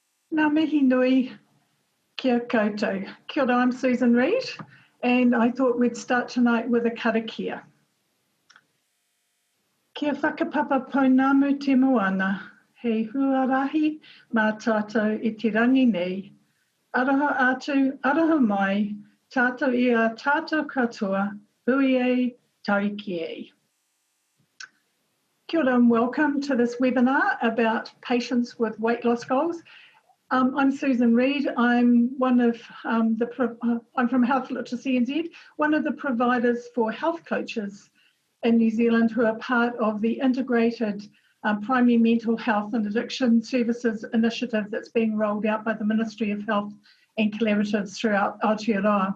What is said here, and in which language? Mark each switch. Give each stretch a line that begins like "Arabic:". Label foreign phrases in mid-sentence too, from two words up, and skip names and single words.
Māori: Ngā mihi nui kia koutou. Kia ora,
English: I'm Susan Reid, and I thought we'd start tonight with a karakia.
Māori: Kia whakapapa pounamu te moana, hei huarahi mā tātou i te rangi nei. Araha atu, araha mai, tātou i a tātou katoa, hui e, taiki e. Kia ora
English: and welcome to this webinar about patients with weight loss goals. I'm Susan Reid. I'm one of I'm from Health Literacy NZ, one of the providers for health coaches in New Zealand who are part of the integrated primary mental health and addiction services initiative that's being rolled out by the Ministry of Health and collaboratives throughout Aotearoa.